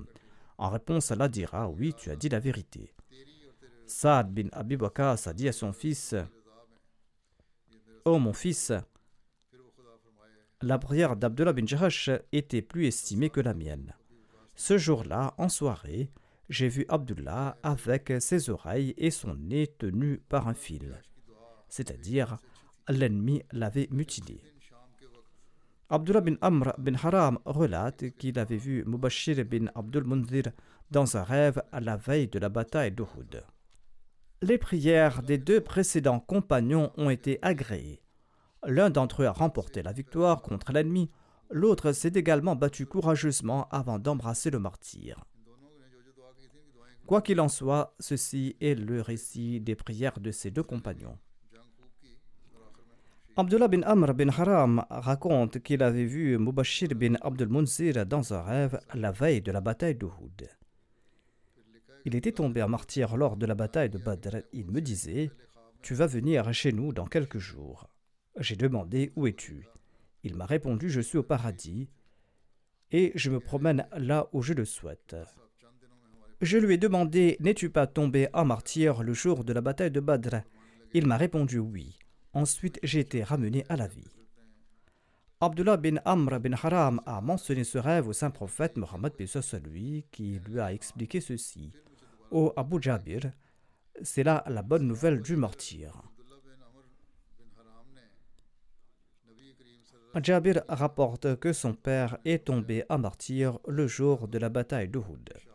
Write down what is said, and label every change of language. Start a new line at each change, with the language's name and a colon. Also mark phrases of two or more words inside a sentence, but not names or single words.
French: En réponse, Allah dira: Oui, tu as dit la vérité. Saad bin Abi Waqqas a dit à son fils: Ô mon fils, la prière d'Abdullah bin Jahash était plus estimée que la mienne. Ce jour-là, en soirée, j'ai vu Abdullah avec ses oreilles et son nez tenus par un fil. C'est-à-dire, l'ennemi l'avait mutilé. Abdullah bin Amr bin Haram relate qu'il avait vu Mubashir bin Abdul Munzir dans un rêve à la veille de la bataille d'Uhud. Les prières des deux précédents compagnons ont été agréées. L'un d'entre eux a remporté la victoire contre l'ennemi, l'autre s'est également battu courageusement avant d'embrasser le martyr. Quoi qu'il en soit, ceci est le récit des prières de ces deux compagnons. Abdullah bin Amr bin Haram raconte qu'il avait vu Mubashir bin Abdul Munzir dans un rêve la veille de la bataille d'Uhud. Il était tombé en martyr lors de la bataille de Badr. Il me disait: Tu vas venir chez nous dans quelques jours. J'ai demandé: Où es-tu? Il m'a répondu: Je suis au paradis et je me promène là où je le souhaite. Je lui ai demandé: N'es-tu pas tombé en martyr le jour de la bataille de Badr? Il m'a répondu: Oui. Ensuite, j'ai été ramené à la vie. Abdullah bin Amr bin Haram a mentionné ce rêve au saint prophète Mohammed paix soit sur lui, qui lui a expliqué ceci: Ô Abu Jabir, c'est là la bonne nouvelle du martyr. Jabir rapporte que son père est tombé en martyr le jour de la bataille d'Uhud.